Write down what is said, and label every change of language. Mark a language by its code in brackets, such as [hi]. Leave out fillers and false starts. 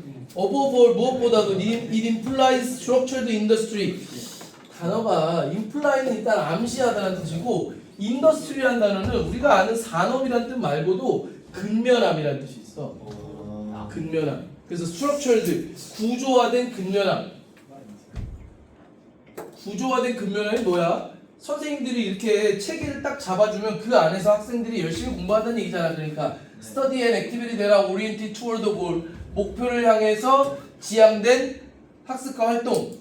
[en] above all, [ko] 무엇보다도 [en] it implies structured industry. [ko] 단어가 imply는 일단 암시하다는 뜻이고, industry라는 단어는 우리가 아는 산업이라는 뜻 말고도 근면함이라는 뜻이 있어. 근면함. 그래서 structured, 구조화된 근면함. 구조화된 근면함이 뭐야? 선생님들이 이렇게 체계를 딱 잡아주면 그 안에서 학생들이 열심히 공부한다는 얘기잖아. 그러니까 [en] study and activity that are oriented toward the goal. [ko] 목표를 향해서 지향된 학습과 활동.